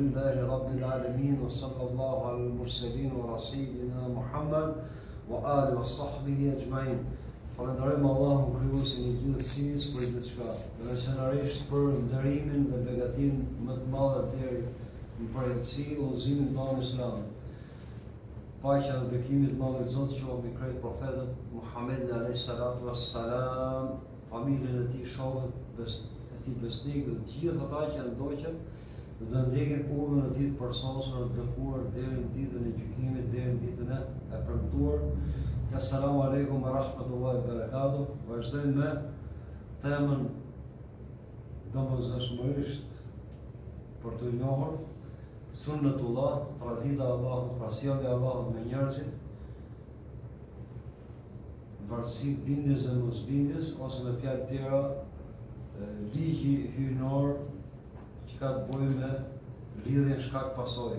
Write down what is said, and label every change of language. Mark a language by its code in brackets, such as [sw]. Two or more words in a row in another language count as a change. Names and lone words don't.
[ar] لله رب العالمين وصلى الله على المرسلين ورسولنا Muhammad وآله وصحبه أجمعين. [sq] Falenderojmë Allahun krijuesin e gjithësisë për gjithçka, veçanërisht për ndërimin dhe begatinë më të madhe deri në përjetësi udhëzimin tonë islam. Paqja dhe bekimi të madh i Zotit qoftë mbi krejt profetët Muhammedin [ar] عليه الصلاة والسلام, [sq] familjen e tij, shokët e tij besnik dhe të gjithë ata që ndoqën dhe ndjekin udhën e tij të përsosur dhe të bekuar deri në ditën e gjykimit, deri në ditën e premtuar. [ar] السلام عليكم ورحمة الله وبركاته. [sq] Vazhdojmë me temën domosdoshmërisht për të njohur sunnetullah, tradita e Allahut, sjellja e Allahut me njerëzit, varësi bindjes dhe mosbindjes, ose me fjalë tjera ligji hyjnor që ka të bëjë me lidhjen shkak pasojë.